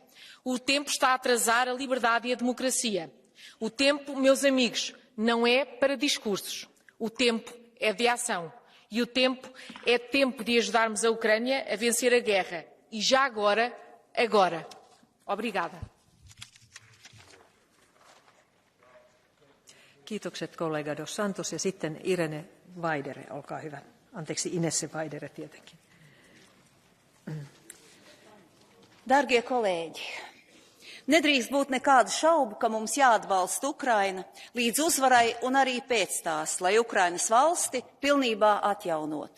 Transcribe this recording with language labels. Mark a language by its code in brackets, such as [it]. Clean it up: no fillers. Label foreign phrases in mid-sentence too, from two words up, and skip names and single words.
[pt] O tempo está a atrasar a liberdade e a democracia. O tempo, meus amigos, não é para discursos. O tempo é de ação. E o tempo é tempo de ajudarmos a Ucrânia a vencer a guerra. E já agora. Obrigada. [fi] Kiitokset kollega dos Santos ja sitten Irene Vaidere, olkaa hyvä. Anteeksi, Inesse Vaidere tietenkin. [lv] Dargie kolēģi, nedrīkst būt nekādu šaubu, ka mums jāatbalsta Ukraina līdz uzvarai un arī pēc tās, lai Ukrainas valsti pilnībā atjaunotu.